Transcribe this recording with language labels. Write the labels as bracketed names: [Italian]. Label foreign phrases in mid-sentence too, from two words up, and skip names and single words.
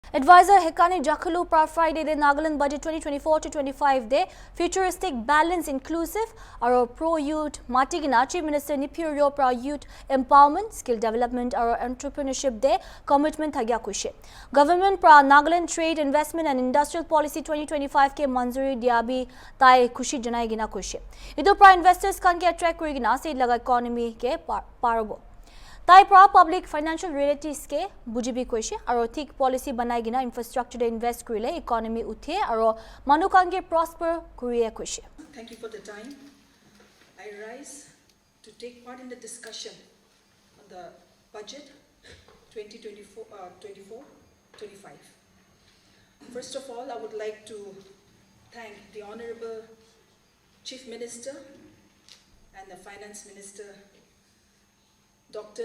[Naga Pidgin] Advisor Hekani Jakhalu pra Friday de Nagaland budget 2024-25 de [English] futuristic, balanced, inclusive [Naga Pidgin] aro [English] pro youth [Naga Pidgin] matigina Chief Minister Nipirio pra [English] youth empowerment, skill development [Naga Pidgin] aro entrepreneurship de commitment thagya kushe. Government pra Nagaland [English] trade, investment and industrial policy [Naga Pidgin] 2025 ke manzuri diabi tai kushi janai gina kushe. Ido pra investors kan ke attract kurigina se laga economy ke parabo. Tai pra [English] public financial realities [Naga Pidgin] ke bujibi koise aro thik policy banai gina infrastructure de invest kurile economy uthe aro manukange prosper kuriye koise. [English] Thank you for the time. I rise to take part in the discussion on the budget 2024-25. First of all, I would like to thank the Honorable Chief Minister and the Finance Minister Dr.